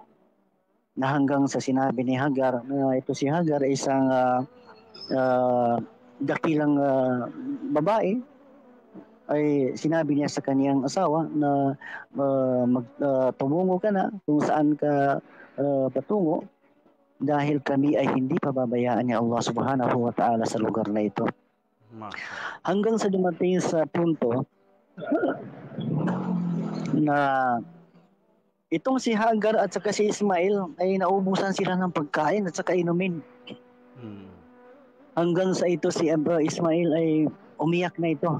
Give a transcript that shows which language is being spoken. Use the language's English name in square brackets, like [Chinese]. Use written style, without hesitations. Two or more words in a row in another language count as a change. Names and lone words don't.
[Filipino] Na hanggang sa sinabi ni Hagar na ito si Hagar ay isang dakilang babae, ay sinabi niya sa kaniyang asawa na tumungo ka na kung saan ka patungo dahil kami ay hindi pababayaan ni Allah [Arabic] سبحانه وتعالى [Filipino] sa lugar na ito. Hanggang sa dumating sa punto na itong si Hagar at saka si Ismail ay naubusan sila ng pagkain at saka inumin. Hanggang sa ito si Ismail ay umiyak na ito.